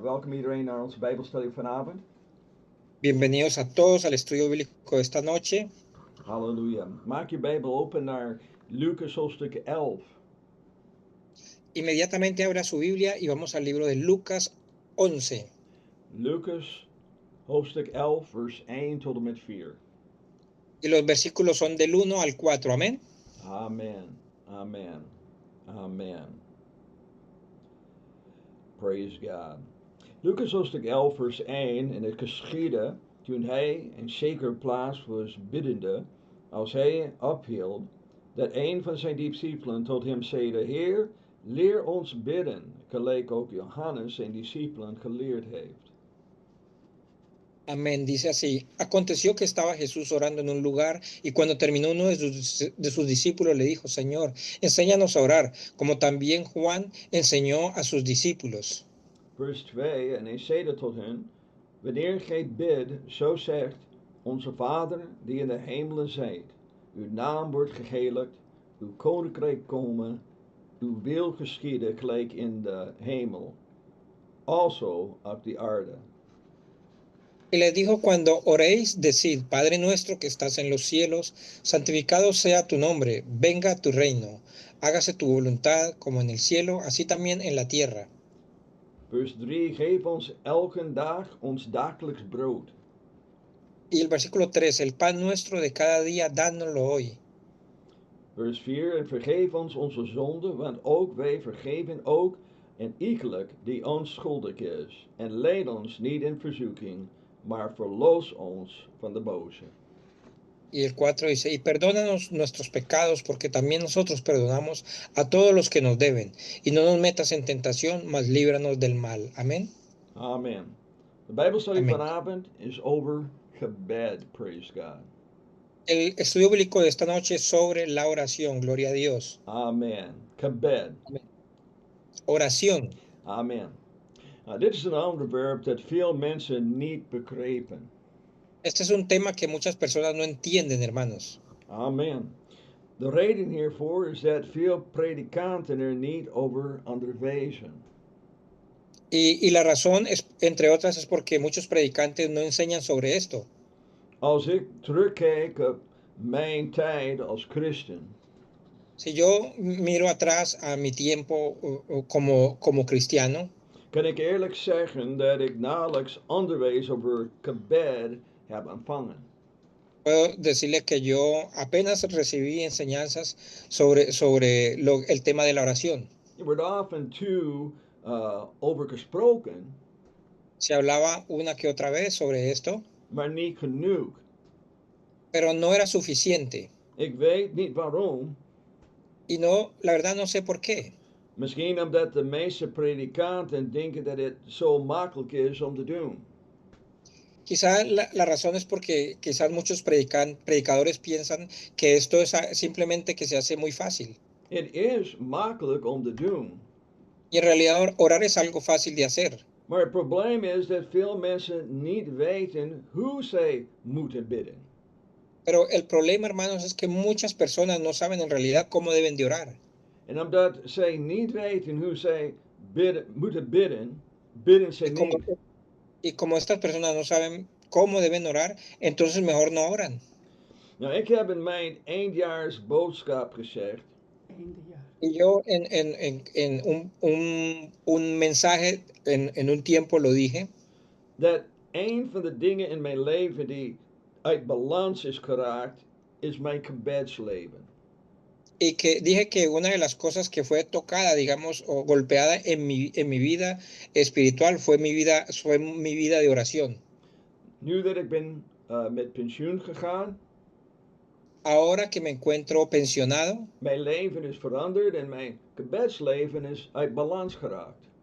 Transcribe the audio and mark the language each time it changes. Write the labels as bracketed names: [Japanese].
[Dutch] Welkom iedereen naar onze Bijbelstudie vanavond. [Spanish] Bienvenidos a todos al estudio bíblico de esta noche. Halleluja. [Dutch] Maak je Bijbel open naar Lucas hoofdstuk 11. [Spanish] Inmediatamente abra su Biblia y vamos al libro de Lucas 11. [Dutch] Lucas hoofdstuk 11, vers 1 tot en met 4. [Spanish] Y los versículos son del 1 al 4. Amén. Amen. Amen. Amen. [English] Praise God. [Dutch] Lucas hoofdstuk 11, vers 1. En het geschiedde toen hij een zeker plaats was biddende, als hij ophield, dat een van zijn discipelen tot hem zeide: Heer, leer ons bidden, gelijk ook Johannes zijn discipelen geleerd heeft. Amén. [Spanish] Dice así: Aconteció que estaba Jesús orando en un lugar y cuando terminó uno de sus discípulos le dijo: Señor, enséñanos a orar, como también Juan enseñó a sus discípulos. [Dutch] Vers 2. En hij zeide tot hen: Wanneer gij bidt, zo zegt: Onze Vader die in de hemelen zijt, uw naam wordt geheiligd, uw koninkrijk komen, uw wil geschieden gelijk in de hemel, also op de aarde. [Spanish] Y les dijo: Cuando oréis, decid: Padre nuestro que estás en los cielos, santificado sea tu nombre, venga tu reino, hágase tu voluntad como en el cielo, así también en la tierra. [Dutch] Vers 3. Geef ons elke dag ons dagelijks brood. [Spanish] Y el versículo 3: El pan nuestro de cada día, dánoslo hoy. [Dutch] Vers 4. En vergeef ons onze zonden, want ook wij vergeven ook en iegelijk die ons schuldig is. En leid ons niet in verzoeking, maar verlos ons van de boze. [Spanish] Y el 4 dice: Y perdónanos nuestros pecados, porque también nosotros perdonamos a todos los que nos deben. Y no nos metas en tentación, mas líbranos del mal. Amén. [Dutch] Amen. De Bijbelstudie Amén. vanavond is over gebed, [English] praise God. [Spanish] El estudio bíblico de esta noche es sobre la oración. Gloria a Dios. [Dutch] Amen. Gebed. [Spanish] Amén. Oración. Amen. [Dutch] Dit is een onderwerp dat veel mensen niet begrijpen. [Spanish] Este es un tema que muchas personas no entienden, hermanos. Amen. [Dutch] De reden hiervoor is dat veel predikanten er niet over onderwijzen. [Spanish] Y la razón, es, entre otras, es porque muchos predicantes no enseñan sobre esto. [Dutch] Als ik terugkijk op mijn tijd als christen, [Spanish] Si yo miro atrás a mi tiempo como cristiano, [Dutch] kan ik eerlijk zeggen dat ik nauwelijks onderwijs over gebed heb ontvangen. [Spanish] puedo decirle que yo apenas recibí enseñanzas sobre el tema de la oración. [Dutch] Er wordt af en toe over gesproken, [Spanish] Se hablaba una que otra vez sobre esto, [Dutch] maar niet genoeg. [Spanish] pero no era suficiente. [Dutch] Ik weet niet waarom. [Spanish] Y no, la verdad no sé por qué. [Dutch] Misschien omdat de meeste predikanten denken dat het zo makkelijk is om te doen. [Spanish] Quizá la razón es porque quizás muchos predicadores piensan que esto es simplemente que se hace muy fácil. [Dutch] Het is makkelijk om te doen. [Spanish] Y en realidad orar es algo fácil de hacer. [Dutch] Maar het probleem is dat veel mensen niet weten hoe zij moeten bidden. [Spanish] Pero el problema, hermanos, es que muchas personas no saben en realidad cómo deben de orar. [Dutch] En omdat zij niet weten hoe zij moeten bidden, bidden ze niet. [Spanish] Y como estas personas no saben cómo deben orar, entonces mejor no oran. [Dutch] Nou, ik heb in mijn eindjaarsboodschap gezegd. [Spanish] Y yo en un mensaje en un tiempo lo dije, [Dutch] Dat een van de dingen in mijn leven die uit balans is geraakt, is mijn gebedsleven. [Spanish] y que dije que una de las cosas que fue tocada, digamos, o golpeada en mi vida espiritual fue mi vida de oración. [Dutch] Nu dat ik ben met pensioen gegaan, [Spanish] Ahora que me encuentro pensionado, [Dutch] mijn leven is veranderd en mijn gebedsleven is uit balans geraakt.